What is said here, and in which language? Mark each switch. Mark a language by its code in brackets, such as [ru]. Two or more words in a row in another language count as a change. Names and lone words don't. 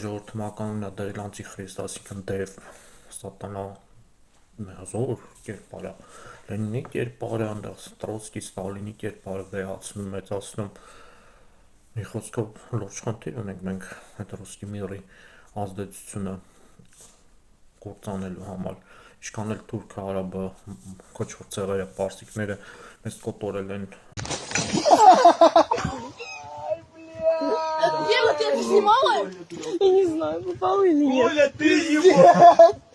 [hy] ժողովրդականն է դրել անտիխրիստ, այսինքն Դև սատանա զոր կերպարը, Լենինի կերպարը, այնտեղ Տրոցկի, Ստալինի կերպարը վերացնում, մեծացնում, մի խոսքով լուրջ խնդիր ունենք մենք այդ [ru] русский мир [hy] ազդեցությունը կործանելու համար, ինչքան էլ թուրքը, արաբը, կոչվող ցեղերը, պարսիկները մեզ կոտորել են։ [ru] Ева, ты это снимала? Я не знаю, попал или нет. Оля, ты его!